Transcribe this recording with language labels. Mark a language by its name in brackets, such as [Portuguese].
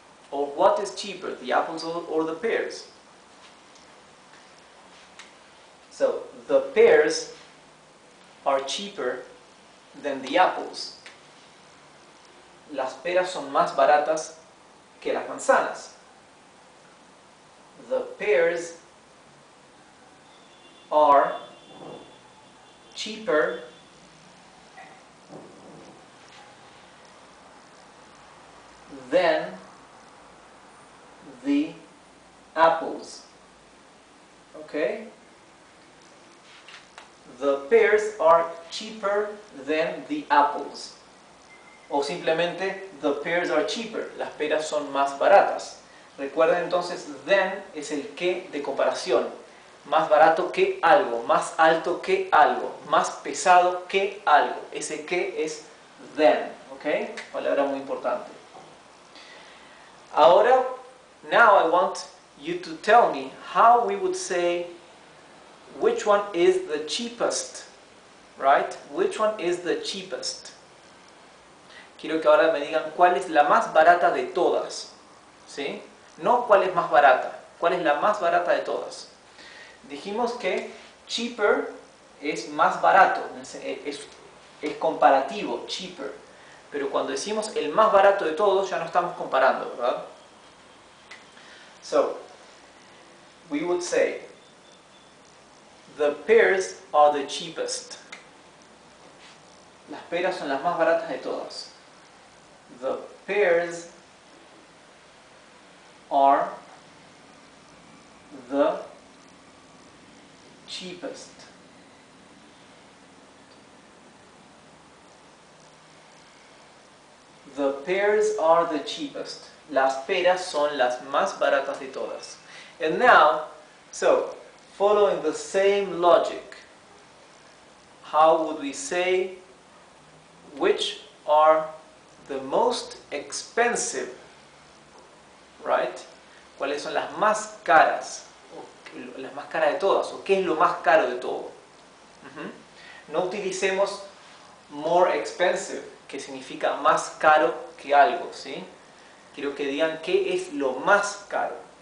[English] Or what is cheaper, the apples or the pears? So, the pears are cheaper than the apples. [Spanish] Las peras son más baratas que las manzanas. [English] The pears are cheaper than the apples. Okay? The pears are cheaper than the apples. [Spanish] O simplemente, [English] the pears are cheaper. [Spanish] Las peras son más baratas. Recuerden entonces, than es el que de comparación. Más barato que algo, más alto que algo, más pesado que algo. Ese que es than. ¿Ok? Palabra muy importante. [English] Ahora, now I want you to tell me how we would say which one is the cheapest, right? Which one is the cheapest? [Spanish] Quiero que ahora me digan cuál es la más barata de todas, ¿sí? No cuál es más barata, cuál es la más barata de todas. Dijimos que cheaper es más barato, es comparativo, cheaper. Pero cuando decimos el más barato de todos, ya no estamos comparando, ¿verdad? [English] So, we would say, the pears are the cheapest. [Spanish] Las peras son las más baratas de todas. [English] The pears are the cheapest. The pears are the cheapest. [Spanish] Las peras son las más baratas de todas. [English] And now, so, following the same logic, how would we say which are the most expensive, right? [Spanish] ¿Cuáles son las más caras? O las más caras de todas, o qué es lo más caro de todo. No utilicemos more expensive, que significa más caro que algo, ¿sí? Quiero que digan qué es lo más caro.